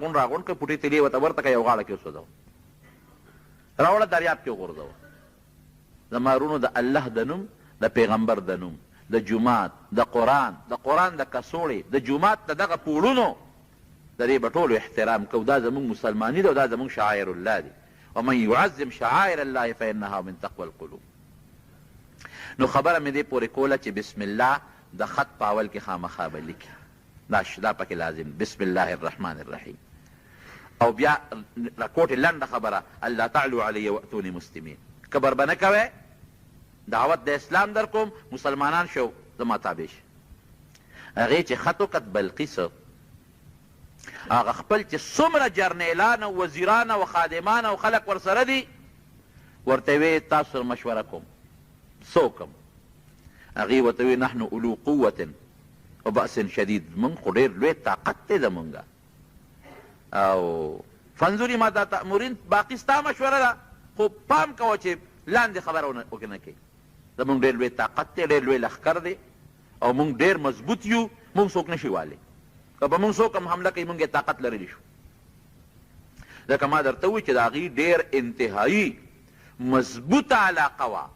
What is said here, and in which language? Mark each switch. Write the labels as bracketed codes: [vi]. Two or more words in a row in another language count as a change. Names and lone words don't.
[ps] غونډ راغونډ کړه پوټې تیلې ورته ورته کړه یو غاړه کې وسوځوه راوړه دریاب کې وغورځوه. زما وروڼو د الله د نوم د پیغمبر د نوم د جومات د قرآن د کڅوړې د جومات د دغه پوړونو د دې به ټولو احترام کوو. دا زموږ مسلماني ده او دا زموږ شعائر الله دي. [ar] ومن يعظم شعائر الله فإنها من تقوى القلوب. [ps] نو خبره مې دې پورې کوله چې بسم الله د خط په اول کې خامخا به لیکي، دا پکې لازم، [ar] بسم الله الرحمن الرحیم. [ps] او بیا راکوټې لنډه خبره، [ar] الله تعلو علی واتونی مسلمین، [ps] کبر به نه کوئ، دعوت د اسلام در کوم، مسلمانان شو زما تابع شي. هغې چې خط وکت بلقیس، هغه خپل چې څومره جرنیلان او وزیران او خادمان او خلک ورسره دي ورته ویې تاسو سره مشوره کوم، څه وکړم؟ هغې ورته ویې [ar] نحن اولو قوة و بأس شدید، [ps] مونږ خو ډېر لوی طاقت دی زمونږه، او [ar] فانظري ماذا تأمرین، [ps] باقي ستا مشوره ده، خو پام کوه چې لاندې خبره ونه کوې. زمونږ ډېر لوی طاقت دی، ډېر لوی لښکر دی، او مونږ ډېر مضبوط یو، مونږ څوک نشي والی، که به مونږ څوک هم حمله کوي مونږ یې طاقت لرلی شو. ځکه ما درته ووایي چې د هغې ډېر انتهایي مضبوطه علاقه وه.